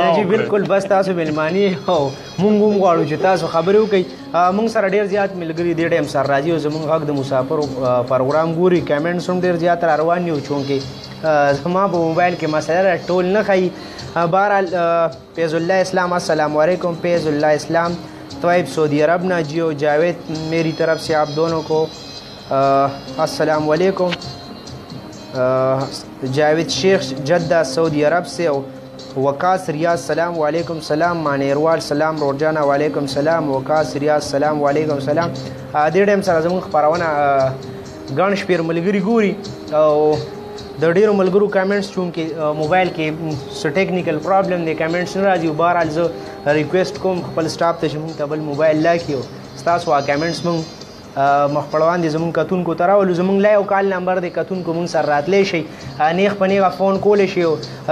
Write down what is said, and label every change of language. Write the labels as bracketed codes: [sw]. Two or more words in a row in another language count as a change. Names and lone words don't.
[ps] جی بالکل بس تاسو مېلماني او مونږ هم غواړو چې تاسو خبرې وکړئ مونږ سره ډېر زیات ملګري دې ټایم سره راځي او زموږ غږ د مسافرو پروګرام ګوري کمنټس هم ډېر زیات را روان دي چونکې زما په موبایل کې مسله ټول نه ښایي بهرحال فیض الله اسلام [ar] السلام علیکم [ps] فیض الله اسلام طیب سعودی عرب نا جیو جاوید [ur] میری طرف سے آپ دونوں کو [ar] السلام علیکم [ur] جاوید شیخ جدہ سعودی عرب سے وقاص ریاض [ar] سلام علیکم [ur] سلام مانیروال سلام روجانا [ar] وعلیکم سلام [ur] وقاص ریاض [ar] سلام علیکم [ur] سلام [ps] دې ټایم سره زموږ خپرونه ګڼ شمېر ملګري ګوري او د ډېرو ملګرو کمنټس چونکې موبایل کې څه [en] technical problem [ps] دی کمنټس نه راځي بهرحال زه ریکویسټ کوم خپل سټاف ته چې مونږ ته بل موبایل لاکړي او ستاسو کمنټس مونږ مخپړوان دي زموږ کتونکو ته راولو زموږ [en] live call number [ps] دی کتونکو مونږ سره راتلی شئ نیغ په نیغه فون کولی شئ 0315